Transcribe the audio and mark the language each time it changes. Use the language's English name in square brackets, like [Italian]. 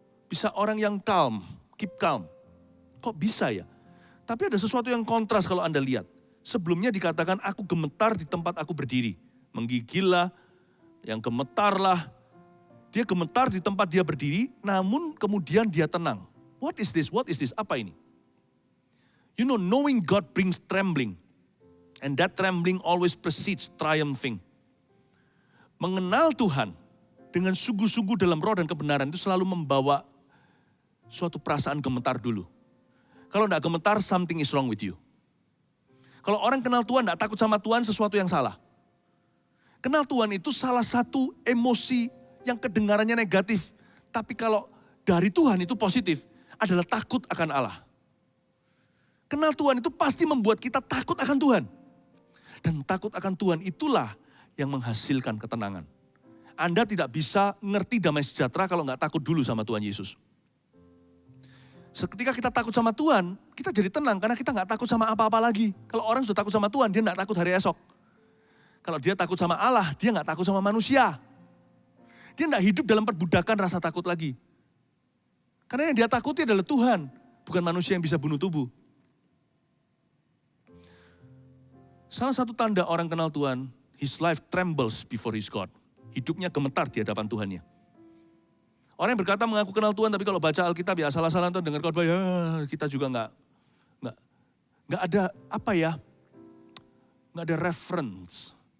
[Indonesian] Bisa orang yang [English] calm, keep calm. [Indonesian] Kok bisa ya? Tapi ada sesuatu yang kontras kalau Anda lihat. Sebelumnya dikatakan aku gemetar di tempat aku berdiri. Menggigillah, yang gemetarlah. Dia gemetar di tempat dia berdiri, namun kemudian dia tenang. [English] What is this? What is this? [Indonesian] Apa ini? [English] You know, knowing God brings trembling. And that trembling always precedes triumphing. [Indonesian] Mengenal Tuhan dengan sungguh-sungguh dalam roh dan kebenaran itu selalu membawa suatu perasaan gemetar dulu. Kalau enggak gemetar, [English] something is wrong with you. [Indonesian] Kalau orang kenal Tuhan, enggak takut sama Tuhan, sesuatu yang salah. Kenal Tuhan itu salah satu emosi yang kedengarannya negatif. Tapi kalau dari Tuhan itu positif, adalah takut akan Allah. Kenal Tuhan itu pasti membuat kita takut akan Tuhan. Dan takut akan Tuhan itulah yang menghasilkan ketenangan. Anda tidak bisa ngerti damai sejahtera kalau nggak takut dulu sama Tuhan Yesus. Ketika kita takut sama Tuhan, kita jadi tenang karena kita nggak takut sama apa-apa lagi. Kalau orang sudah takut sama Tuhan, dia nggak takut hari esok. Kalau dia takut sama Allah, dia nggak takut sama manusia. Dia tidak hidup dalam perbudakan rasa takut lagi. Karena yang dia takuti adalah Tuhan, bukan manusia yang bisa bunuh tubuh. Salah satu tanda orang kenal Tuhan, [English] his life trembles before his God. [Indonesian] Hidupnya gemetar di hadapan Tuhannya. Orang yang berkata mengaku kenal Tuhan, tapi kalau baca Alkitab ya asal-asalan atau dengar khotbah, ya kita juga nggak ada apa ya, nggak ada reference.